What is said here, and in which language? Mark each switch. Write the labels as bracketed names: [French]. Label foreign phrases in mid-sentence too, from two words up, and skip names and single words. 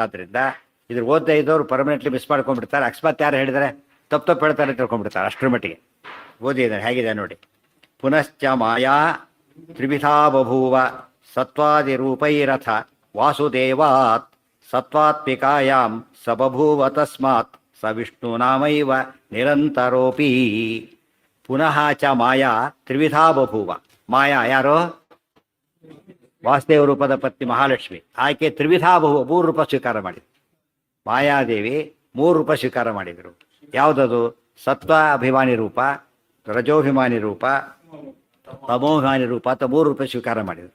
[Kannada] ಆದ್ದರಿಂದ ಇದ್ರ ಓದ್ತಾ ಇದ್ದವರು [English] permanently miss [Kannada] ಮಾಡ್ಕೊಂಡ್ಬಿಡ್ತಾರೆ. ಅಕಸ್ಮಾತ್ ಯಾರು ಹೇಳಿದರೆ ತಪ್ಪು ಹೇಳ್ತಾರೆ ತಿಳ್ಕೊಂಡ್ಬಿಡ್ತಾರೆ. ಅಷ್ಟರ ಮಟ್ಟಿಗೆ ಓದಿದ್ದಾರೆ. ಹೇಗಿದೆ ನೋಡಿ. [Sanskrit] ಪುನಶ್ಚ ಮಾಯಾ ತ್ರಿವಿಧಾ ಬಭೂವ ಸತ್ವಾದಿ ರೂಪೈರಥ ವಾಸುದೇವಾತ್ ಸತ್ವಾತ್ಮಿಕಾಯಾಂ ಸ ಬಭೂವ ತಸ್ಮಾತ್ ಸ ವಿಷ್ಣು ನಾಮೈವ ನಿರಂತರೋಪಿ. ಪುನಃ ಚ ಮಾಯಾ ತ್ರಿವಿಧಾ ಬಭೂವ. [Kannada] ಮಾಯಾ ಯಾರೋ? ವಾಸುದೇವ ರೂಪದ ಪತ್ನಿ ಮಹಾಲಕ್ಷ್ಮಿ. ಆಕೆ [Sanskrit] ತ್ರಿವಿಧಾ ಬಭೂವ, [Kannada] 3 ರೂಪ ಸ್ವೀಕಾರ ಮಾಡಿದ್ರು. ಮಾಯಾದೇವಿ 3 ರೂಪ ಸ್ವೀಕಾರ ಮಾಡಿದರು. ಯಾವುದದು? ಸತ್ವ ಅಭಿಮಾನಿ ರೂಪ, ರಜೋಭಿಮಾನಿ ರೂಪ, ತಮೋಭಿಮಾನಿ ರೂಪ ಅಂತ 3 ರೂಪ ಸ್ವೀಕಾರ ಮಾಡಿದರು.